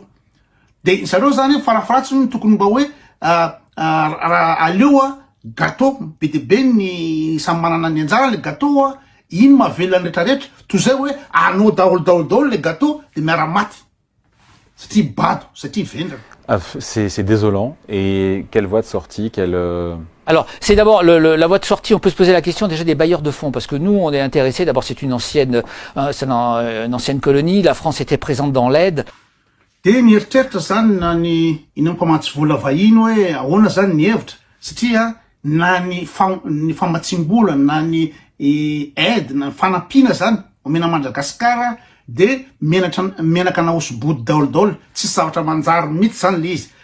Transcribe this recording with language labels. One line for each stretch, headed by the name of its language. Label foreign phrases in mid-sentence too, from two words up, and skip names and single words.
Malagasy: De zareo zany farafaratsiny tokony mba hoe aleo gâteau be de be ny samy manana ny anjara le gâteau iny mahavelany rehetrarehetra toy zay hoe anao daholo le gâteau de miaramaty satria bado satria vendrana.
French: C'est désolant. Et quelle voie de sortie, Alors, c'est d'abord la voie de sortie. On peut se poser la question déjà des bailleurs de fonds, parce que nous, on est intéressés. D'abord, c'est une ancienne colonie. La France était présente dans l'aide.
Malagasy: De nieritreritra zany na ny mpamatsy vola vahiny hoe ahoana zany ny hevitra satria na ny famatsim-bola na ny aide na fanampina zany omena Madagasikara de menaka na oso-body daolodolo tsy zavatra manjary mihitsy zany le izy